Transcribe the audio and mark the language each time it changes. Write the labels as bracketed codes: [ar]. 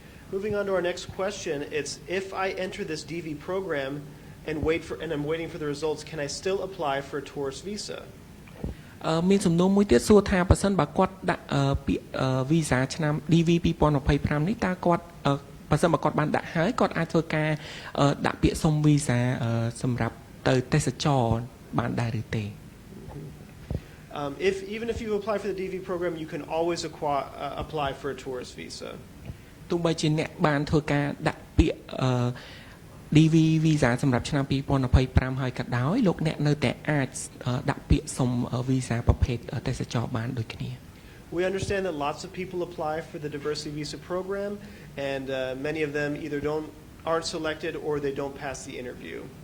[en] Moving on to our next question, it's if I enter this DV program and I'm waiting for the results, can I still apply for a tourist visa? [km] មានសំណួរមួយទៀតសួរថាបើសិនបើគាត់ដាក់ពាក្យ visa ឆ្នាំ DV 2025នេះតើគាត់បើសិនបើគាត់បានដាក់ហើយគាត់អាចធ្វើការដាក់ពាក្យសុំ visa សម្រាប់ទៅទេសចរបានដែរឬទេ [en] Even if you apply for the DV program, you can always apply for a tourist visa. [km] ទោះបីជាអ្នកបានធ្វើការដាក់ពាក្យDV visa សម្រាប់ឆ្នាំ2025ហើយក៏ដោយលោកអ្នកនៅតែអាចដាក់ពាក្យសុំ visa ប្រភេទទេសចរបានដូចគ្នា [en] We understand that lots of people apply for the diversity visa program, and many of them either aren't selected or they don't pass the interview.